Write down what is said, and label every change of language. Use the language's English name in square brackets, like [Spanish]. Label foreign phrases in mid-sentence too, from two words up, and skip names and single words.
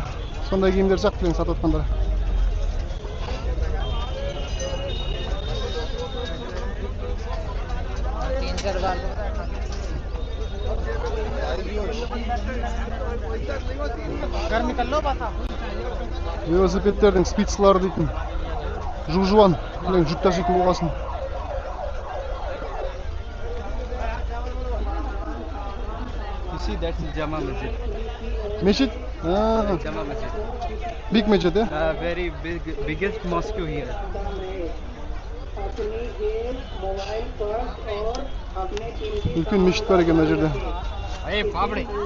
[Kazakh] Сондай киімдер сияқты білең сатып атқандар. Велосипедтердің спицлары дейтін. Жуан, жүк таситын болғасын. [English] See, that's Jama Masjid. Masjid? Jama Masjid. Big masjid, Very biggest mosque here. [Kazakh] Үлкен мешіт бар екен мына жерде. [English] Hey, Pabri.